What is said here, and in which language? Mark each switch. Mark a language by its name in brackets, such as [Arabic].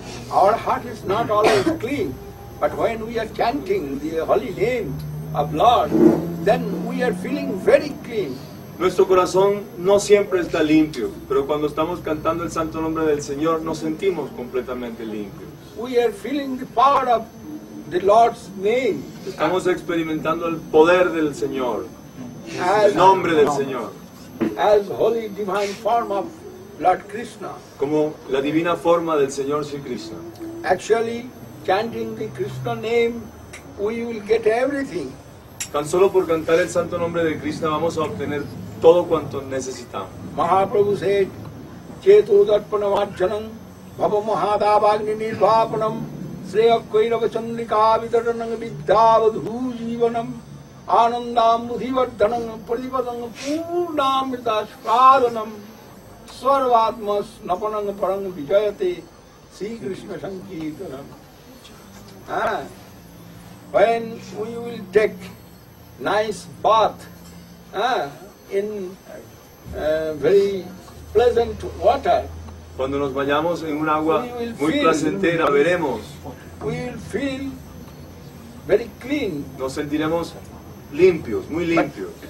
[English] Our heart is not always clean, but when we are chanting the holy name of Lord, then we are feeling very clean. [Spanish] Nuestro corazón no siempre está limpio, pero cuando estamos cantando el santo nombre del Señor nos sentimos completamente limpios. [English] We are feeling the power of the Lord's name. [Spanish] Estamos experimentando el poder del Señor, [English] As, [Spanish] el nombre del Señor, [English] as holy divine form of Lord Krishna. [Spanish] como la divina forma del Señor Sri Krishna. [English] Actually, chanting the Krishna name, we will get everything. [Spanish] Tan solo por cantar el santo nombre de Krishna vamos a obtener todo cuanto necesitamos. [Sanskrit] Mahaprabhu said, Chetu Darpanam Arjanam, Bhava Mahadavagni Nirvapanam, Sreya Kairava Chandrika Vidaranam Vidyavadhu Jivanam, Anandam Budhivardhanam, Pradivadam Purnamrita Shradanam, Swarvatmas Napanam Parang Vijayate, Sri Krishna Sankirtanam. [English] When we will take nice bath in very pleasant water, [Spanish] Cuando nos bañamos en un agua muy placentera, veremos, [English] we will feel very clean. [Spanish] nos sentiremos limpios, muy limpios.